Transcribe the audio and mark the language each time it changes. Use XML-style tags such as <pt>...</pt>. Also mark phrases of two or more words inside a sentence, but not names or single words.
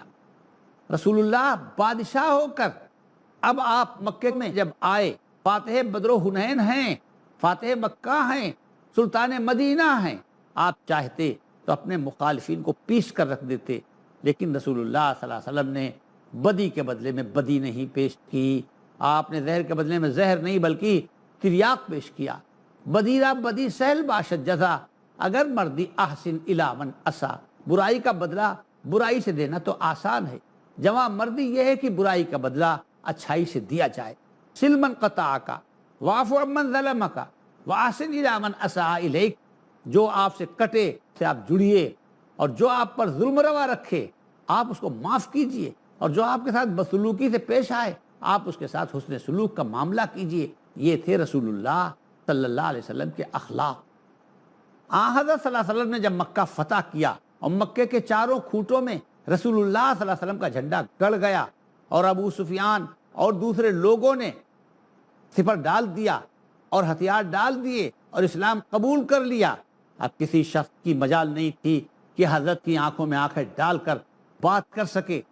<ur>رسول اللہ بادشاہ ہو کر اب آپ مکے میں جب آئے، فاتح بدر و حنین ہیں، فاتح مکہ ہیں، سلطان مدینہ ہیں، آپ چاہتے تو اپنے مخالفین کو پیس کر رکھ دیتے، لیکن رسول اللہ</ur> <ar>صلی اللہ علیہ وسلم</ar> <ur>نے بدی کے بدلے میں بدی نہیں پیش کی، آپ نے زہر کے بدلے میں زہر نہیں بلکہ تریاق پیش کیا۔</ur> <fa>بدیرہ بدی سہل باشد جزا، اگر مردی احسن الی من اسا،</fa> <ur>برائی کا بدلہ برائی سے دینا تو آسان ہے، جواں مردی یہ ہے کہ برائی کا بدلہ اچھائی سے دیا جائے۔</ur> <ar>سلمن قطعک واعف عمن ظلمک واحسن الی من اساء الیک،</ar> <ur>جو آپ سے کٹے سے آپ جڑیے، اور جو آپ پر ظلم روا رکھے آپ اس کو معاف کیجئے، اور جو آپ کے ساتھ بدسلوکی سے پیش آئے آپ اس کے ساتھ حسن سلوک کا معاملہ کیجئے۔ یہ تھے رسول اللہ</ur> <ar>صلی اللہ علیہ وسلم</ar> <ur>کے اخلاق۔ حضرت</ur> <ar>صلی اللہ علیہ وسلم</ar> <ur>نے جب مکہ فتح کیا اور مکے کے چاروں کھوٹوں میں رسول اللہ</ur> <ar>صلی اللہ علیہ وسلم</ar> <ur>کا جھنڈا گڑ گیا، اور ابو سفیان اور دوسرے لوگوں نے سپر ڈال دیا اور ہتھیار ڈال دیے اور اسلام قبول کر لیا، اب کسی شخص کی مجال نہیں تھی کہ حضرت کی آنکھوں میں آنکھیں ڈال کر بات کر سکے،</ur>